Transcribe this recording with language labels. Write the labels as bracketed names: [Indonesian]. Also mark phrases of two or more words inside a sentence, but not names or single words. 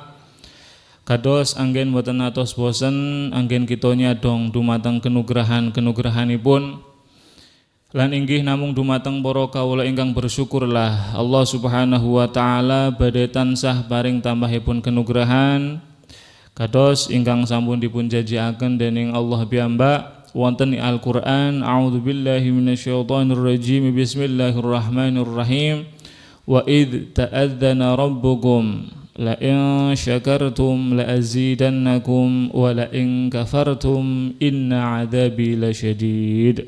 [Javanese] Kados anggen mboten atos bosen anggen kita nyadong dumateng kenugrahan-kenugrahanipun. Lan inggih namung dumateng para kawula ingkang bersyukurlah Allah [Arabic] سبحانه وتعالى [Javanese] badhe tansah paring tambahipun kenugrahan kados ingkang sampun dipun janjiaken dening Allah piyambak wonten ing Al-Qur'an. [Arabic] أعوذ بالله من الشيطان الرجيم. بسم الله الرحمن الرحيم. وإذ تأذن ربكم لئن شكرتم لأزيدنكم ولئن كفرتم إن عذابي لشديد.